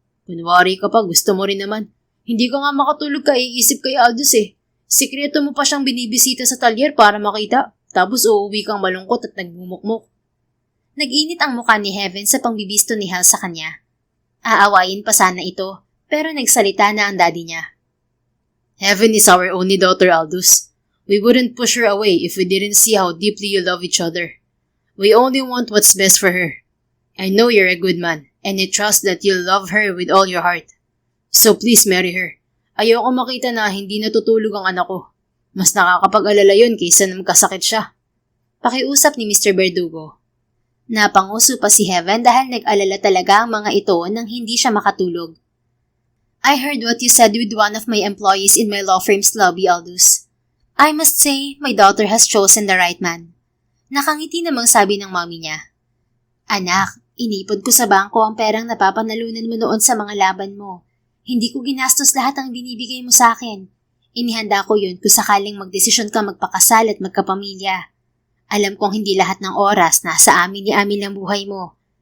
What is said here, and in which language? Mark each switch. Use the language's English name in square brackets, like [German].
[Filipino] Kunwari ka pa, gusto mo rin naman. Hindi ka nga makatulog ka, iisip kay Aldous eh. Sikreto mo pa siyang binibisita sa talyer para makita, tapos uuwi kang malungkot at nagmumukmuk. Nag-init ang mukha ni Heaven sa pangbibisto ni Hel sa kanya. Aawayin pa sana ito, pero nagsalita na ang daddy niya. [English] Heaven is our only daughter, Aldous. We wouldn't push her away if we didn't see how deeply you love each other. We only want what's best for her. I know you're a good man, and I trust that you'll love her with all your heart. So please marry her. [Filipino] Ayoko makita na hindi natutulog ang anak ko. Mas nakakapag-alala yun kaysa na magkasakit siya. Pakiusap ni Mr. Verdugo. Napanguso pa si Heaven dahil nag-alala talaga ang mga ito nang hindi siya makatulog. [English] I heard what you said with one of my employees in my law firm's lobby, Aldous. I must say, my daughter has chosen the right man. [Filipino] Nakangiti namang sabi ng mommy niya. Anak, inipon ko sa bangko ang perang napapanalunan mo noon sa mga laban mo. Hindi ko ginastos lahat ang binibigay mo sa akin. Inihanda ko yun kung sakaling magdesisyon ka magpakasal at magkapamilya. Alam kong hindi lahat ng oras nasa amin ni Amil ang buhay mo.